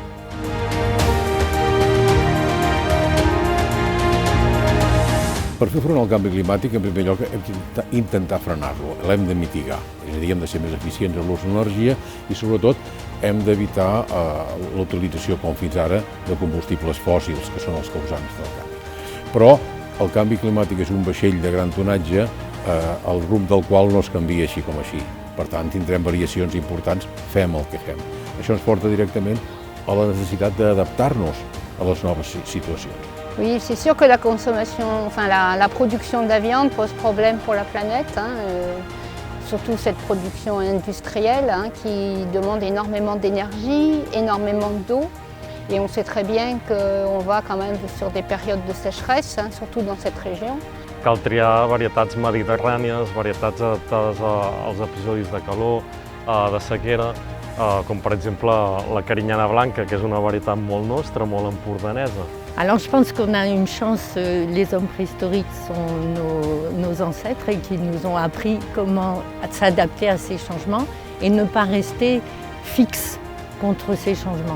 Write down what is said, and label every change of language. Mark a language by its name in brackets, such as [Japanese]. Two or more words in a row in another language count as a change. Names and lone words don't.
[Catalan] Per fer front al canvi climàtic, en primer lloc, hem d'intentar frenar-lo, l'hem de mitigar, és a dir, hem de ser més eficients en l'ús d'energia i, sobretot, hem d'evitar l'utilització, com fins ara, de combustibles fòssils, que són els causants del canvi. Però el canvi climàtic és un vaixell de gran tonatge, el rumb del qual no es canvia així com així. Per tant, tindrem variacions importants, fem el que fem. Això ens porta directament a la necessitat d'adaptar-nos a les noves situacions. [French] Oui, c'est sûr que la consommation, la production de la viande pose problème pour la planète, surtout cette production industrielle qui demande énormément d'énergie, énormément d'eau. Et on sait très bien qu'on va quand même sur des périodes de sécheresse, surtout dans cette région. [Catalan] Cal triar varietats mediterrànies, varietats adaptades als episodis de calor, de sequera, com per exemple la carinyana blanca, que és una varietat molt nostra, molt empordanesa. [French] Alors je pense qu'on a une chance, les hommes préhistoriques sont nos ancêtres et qui nous ont appris comment s'adapter à ces changements et ne pas rester fixes contre ces changements.